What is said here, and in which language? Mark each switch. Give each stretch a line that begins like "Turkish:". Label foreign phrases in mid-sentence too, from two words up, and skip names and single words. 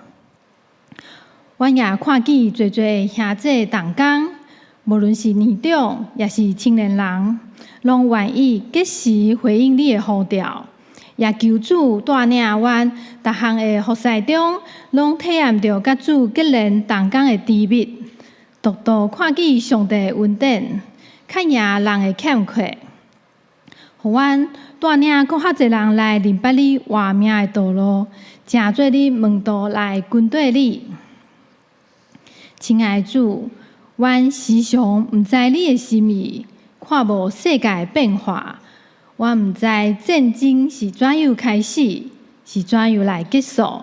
Min Nan Chinese: 阮也看见侪侪兄弟同工，无论是年长也是青年人，拢愿意及时回应你的呼召。也求主带领阮逐项的服侍中，拢体验到甲主结连同工的甜蜜，独独看见上帝的恩典，看赢人的欠缺，互阮带领搁较侪人来明白你活命的道路，诚做你门徒来跟对你。亲爱的主，阮时常毋知你的心意，看无世界的变化，我毋知战争是怎样开始，是怎样来结束。